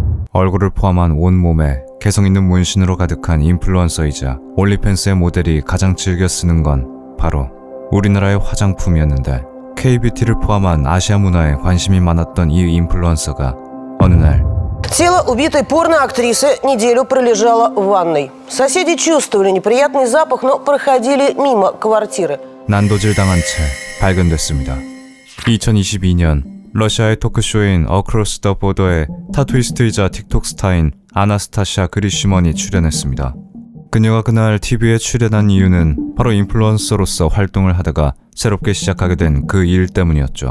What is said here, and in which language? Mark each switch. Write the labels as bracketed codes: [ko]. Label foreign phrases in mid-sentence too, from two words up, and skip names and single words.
[ko] 얼굴을 포함한 온몸에 개성 있는 문신으로 가득한 인플루언서이자 올리팬스의 모델이 가장 즐겨 쓰는 건 바로 우리나라의 화장품이었는데, K-뷰티를 포함한 아시아 문화에 관심이 많았던 이 인플루언서가 어느 날 [ru] Тело убитой порноактрисы неделю пролежало в ванной. Соседи чувствовали неприятный запах, но проходили мимо квартиры. [ko] 난도질 당한 채 발견됐습니다. 2022년 러시아의 토크쇼인 어크로스 더 보더에 타투이스트이자 틱톡 스타인 아나스타샤 그리시먼이 출연했습니다. 그녀가 그날 TV에 출연한 이유는 바로 인플루언서로서 활동을 하다가 새롭게 시작하게 된 그 일 때문이었죠.